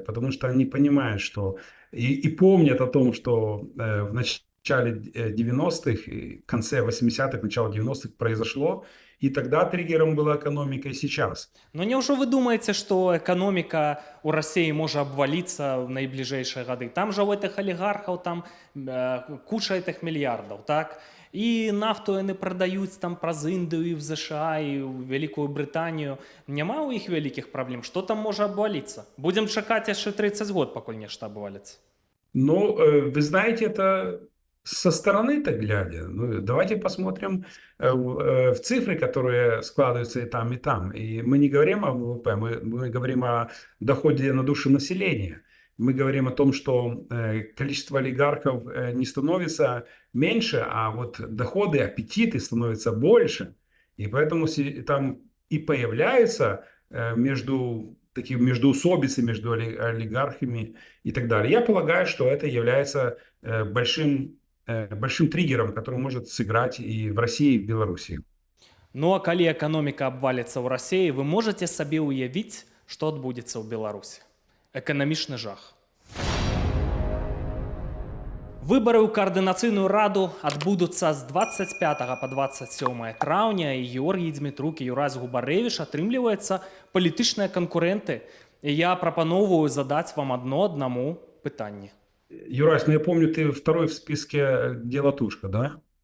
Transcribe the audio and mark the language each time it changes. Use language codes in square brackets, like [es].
[ru] Потому что они понимают, что и помнят о том, что в начале 90-х, в конце 80-х, начало 90-х произошло, И тогда триггером была экономика, и сейчас. Но неужо вы думаете, что экономика у России может обвалиться в наиближэйшие годы? Там же у этих олигархов там куча этих миллиардов, так? [uk] І нафту вони продають там праз Індію, і в США, і в Великую Британію. Нема у їх великих проблем? Що там може обвалиться? Будемо чекати ще 30 год, поки [ru] нечто обвалится. Ну, вы знаете, это со стороны-то глядя. Ну, давайте посмотрим в цифры, которые складываются и там, и там. И мы не говорим о ВВП, мы говорим о доходе на душу населения. Мы говорим о том, что количество олигархов не становится меньше, а вот доходы, аппетиты становятся больше. И поэтому там и появляются междоусобицы между олигархами и так далее. Я полагаю, что это является большим триггером, который может сыграть и в России, и в Беларуси. [be] Ну а калі [ru] экономика обвалится в России, вы можете себе [be] уявить, [ru] что отбудется в Беларуси? Экономичный жах. [be] Выборы ў каардынацыйную раду адбудуцца з 25 по 27 траўня, і Георгій Дзмітрук і Юрась Губарэвіч атрымліваецца палітычныя канкурэнты. І я прапаноўваю задаць вам одному пытанне. [ru] Юрась, ну я помню, ты второй в списке, где Латушка, да?